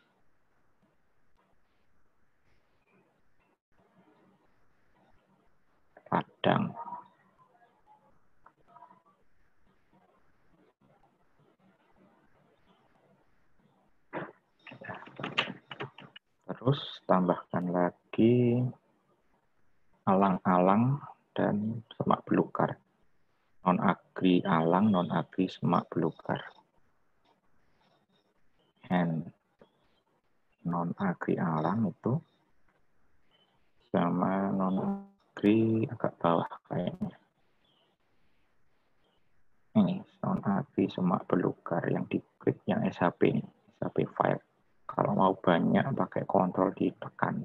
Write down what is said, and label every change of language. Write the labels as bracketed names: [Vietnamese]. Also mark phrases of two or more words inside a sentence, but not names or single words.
[Indonesian] Ladang. Terus tambahkan lagi alang-alang dan semak belukar. Non-agri alang, non-agri semak belukar. And non-agri alang itu sama non-agri agak bawah kayaknya. Ini non-agri semak belukar yang diklik yang SHP ini, [English] SHP file. [Indonesian] Kalau mau banyak pakai kontrol ditekan.